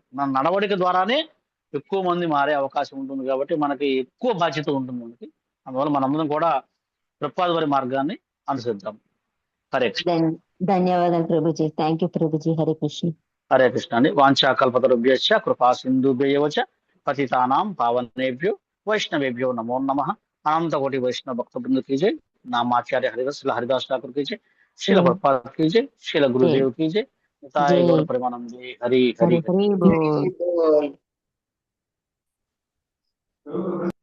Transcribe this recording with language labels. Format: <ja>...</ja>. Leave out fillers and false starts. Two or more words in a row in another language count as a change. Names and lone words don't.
<te>మన నడవడిక ద్వారానే ఎక్కువ మంది మారే అవకాశం ఉంటుంది. కాబట్టి మనకి ఎక్కువ బాధ్యత ఉంటుంది మనకి. అందువల్ల మనందరం కూడా ప్రభుపాద వారి మార్గాన్ని అనుసరిద్దాం. హరే కృష్ణ. ధన్యవాదాలు ప్రభుజీ.</te> <en>thank you</en> <te>ప్రభుజీ. హరే కృష్ణ.</te> <sa>హరే కృష్ణ అండి. वाञ्छाकल्पतरुभ्यश्च कृपा सिन्धुभ्ययवच पतितानां पावनेभ्यो वैष्णवेभ्यो नमो नमः.</sa> <hi>अनंत कोटि वैष्णव भक्त बृंद की जय. नामाचार्य हरिदास ठाकुर की जय. शील प्रभुपाद की जय. शील गुरुदेव की जय. गौर प्रेमानंदे. हरि हरि।</hi>